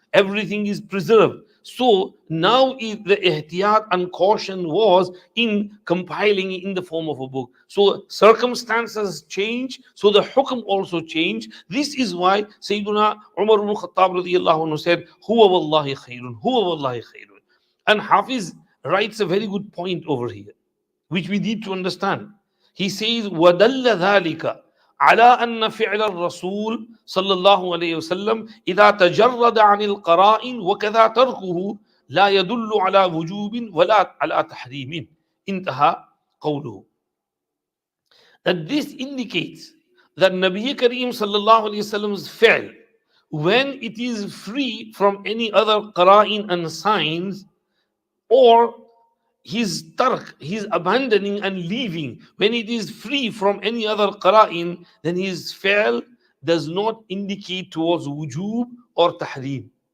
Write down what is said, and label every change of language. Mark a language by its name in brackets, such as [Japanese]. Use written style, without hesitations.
[English] Everything is preserved. So now the ihtiyat and caution was in compiling it in the form of a book. So circumstances change, so the hukm also changed. This is why Sayyiduna Umar ibn Khattab radiyallahu anhu said, [Arabic] Huwa wallahi khairun, Huwa wallahi khairun. [English] And Hafiz writes a very good point over here, which we need to understand. He says, [Arabic] وَدَلَّ ذَلِكَ على أن فعل الرسول صلى الله عليه وسلم إذا تجرد عن القرائن وكذا تركه لا يدل على وجوب ولا على تحريم. انتهى قوله. [English] That this indicates that Nabi Kareem sallallahu alayhi wasallam's fi'l, when it is free from any other qara'in and signs, or his tark, his abandoning and leaving, when it is free from any other qara'in, then his fi'l does not indicate towards wujub or tahreem.